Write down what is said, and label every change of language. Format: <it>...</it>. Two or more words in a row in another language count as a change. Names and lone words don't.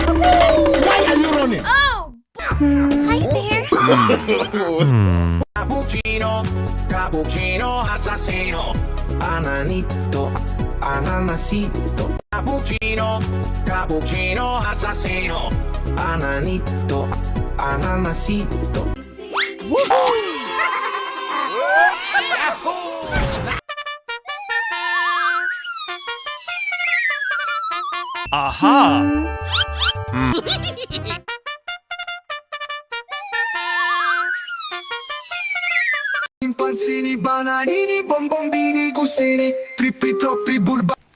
<en>Why are you running? Oh! Hi there!</en> <it>Cappuccino, cappuccino assassino, ananito, ananasito. Cappuccino, cappuccino assassino, ananito, ananasito. Aha! Panzini, bananini, bombombini, gusini, trippi troppi burba.</it>